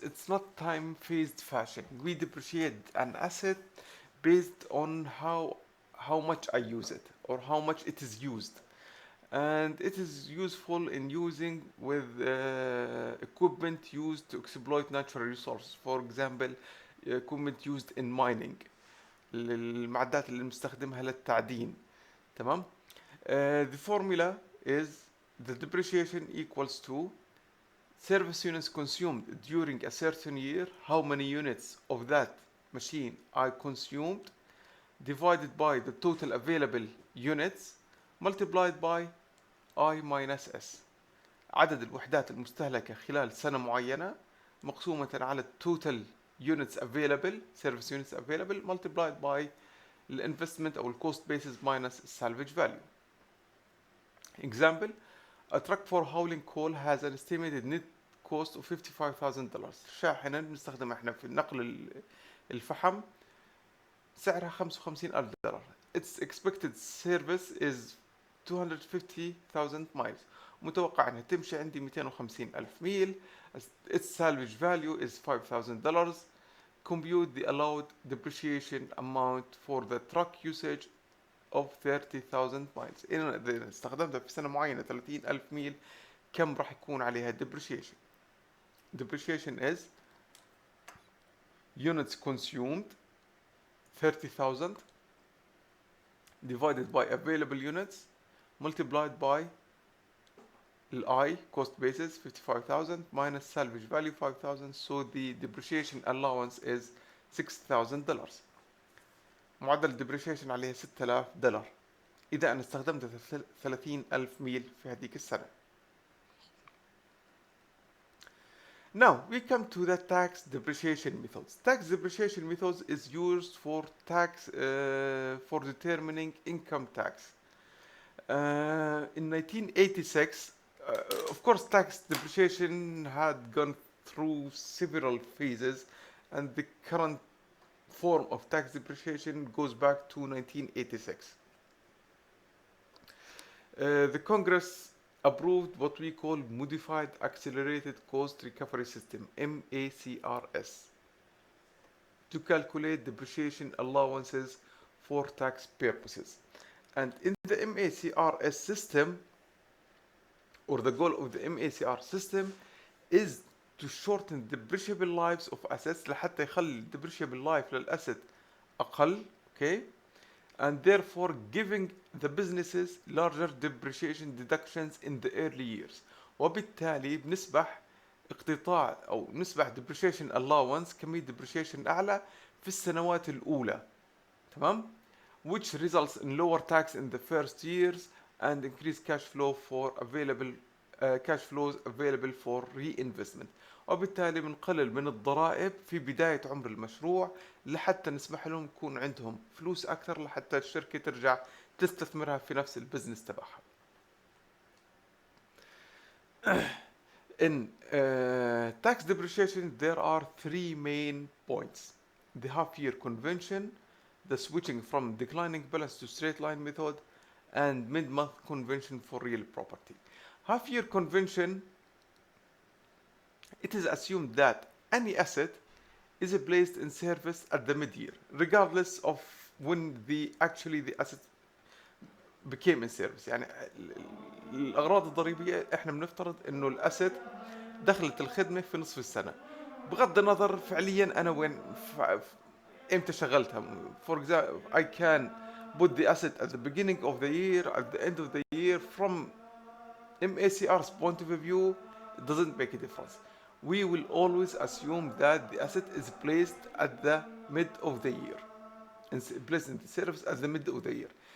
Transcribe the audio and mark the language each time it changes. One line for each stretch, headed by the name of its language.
English: It's not time-phased fashion. We depreciate an asset based on how much I use it or how much it is used. and it is useful in using with equipment used to exploit natural resources. For example, equipment used in mining.
Arabic: المعدات اللي بنستخدمها للتعدين. تمام.
English: The formula is the depreciation equals to service units consumed during a certain year, how many units of that machine are consumed, divided by the total available units, multiplied by I minus S.
Arabic: عدد الوحدات المستهلكة خلال سنة معينة مقسومة على
English: total units available, service units available, multiplied by the investment أو cost basis minus salvage value. Example, a truck for hauling coal has an estimated net cost of $55,000.
Arabic: شاحنة بنستخدمها احنا في نقل الفحم سعرها $55,000.
English: Its expected service is 250,000 miles.
Arabic: متوقع انها تمشي عندي 250,000 ميل.
English: Its salvage value is $5,000. Compute the allowed depreciation amount for the truck usage of 30,000 miles.
Arabic: إذا استخدمتها في سنة معينة 30,000 ميل كم راح يكون عليها depreciation؟
English: Depreciation is units consumed 30,000 divided by available units multiplied by I cost basis 55,000 minus salvage value 5,000, so the depreciation allowance is $6,000.
Arabic: معدل depreciation عليها $6,000 إذا أنا استخدمت 30,000 ميل في هذيك السنة.
English: Now we come to the tax depreciation methods. Tax depreciation methods is used for for determining income tax. In 1986, of course, tax depreciation had gone through several phases, and the current form of tax depreciation goes back to 1986. The Congress approved what we call Modified Accelerated Cost Recovery System, MACRS, to calculate depreciation allowances for tax purposes. And in the MACRS system, or the goal of the MACR system, is to shorten depreciable lives of assets
Arabic: لحتى يخلي depreciable life للأسد أقل,
English: okay? And therefore giving the businesses larger depreciation deductions in the early years.
Arabic: وبالتالي بنسبح اقتطاع أو نسبح depreciation allowance كمية depreciation أعلى في السنوات الأولى.
English: تمام؟ Which results in lower tax in the first years and increased cash flow for available cash flows available for reinvestment.
Arabic: وبالتالي بنقلل من الضرائب في بداية عمر المشروع لحتى نسمح لهم يكون عندهم فلوس أكثر لحتى الشركة ترجع تستثمرها في نفس البزنس تبعها.
English: In tax depreciation there are three main points: the half-year convention, the switching from declining balance to straight line method, and mid-month convention for real property. Half-year convention, it is assumed that any asset is placed in service at the mid-year, regardless of when the asset became in service.
Arabic: يعني الأغراض الضريبية احنا بنفترض انه الاسد دخلت الخدمة في نصف السنة، بغض النظر فعليا انا وين امتى شغلتها.
English: For example, I can put the asset at the beginning of the year, at the end of the year. From MACR's point of view, it doesn't make a difference. We will always assume that the asset is placed at the mid of the year, and placed in the service at the mid of the year.